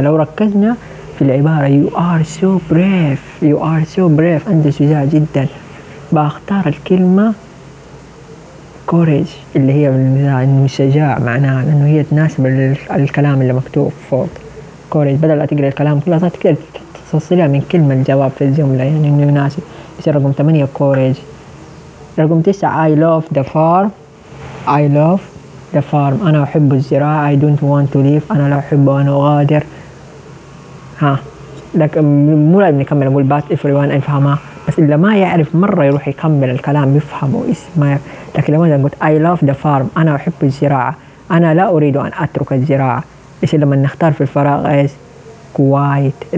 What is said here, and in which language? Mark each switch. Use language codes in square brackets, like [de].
[ar] لو ركزنا في العبارة [en] you are so brave, you are so brave, [ar] أنت شجاع جدا, بأختار الكلمة courage اللي هي بالمثال شجاع معناها لأنه هي تناسب الكلام اللي مكتوب فوق. courage بدل لا تقرأ الكلام كله تقدر تفصلها من كلمة الجواب في الجملة يعني إنه يناسب. بس رقم 8 courage. [en] رقم 9 I love the farm, I love the farm, [ar] أنا أحب الزراعة. [en] I don't want to leave, [ar] أنا لا أحب أن أغادر. ها لكن مو لازم نكمل نقول but everyone يفهمها, بس إلا ما يعرف مرة يروح يكمل الكلام يفهمه اسمه. لكن لما قلت [en] I love the farm, [ar] أنا أحب الزراعة, أنا لا أريد أن أترك الزراعة, إيش لما نختار في الفراغ إيش quiet.